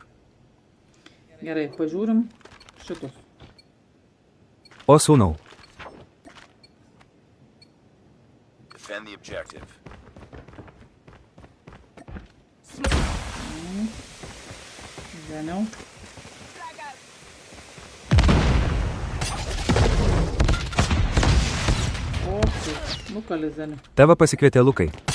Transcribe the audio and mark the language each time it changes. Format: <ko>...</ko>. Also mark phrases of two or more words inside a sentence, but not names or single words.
<lt>Gerai, pažiūrim šitus. O sūnau.</lt> <en>Defend the objective.</en> <lt>Zeniau. O, nukalė Zeniau. Tave pasikvietė Lukai.</lt>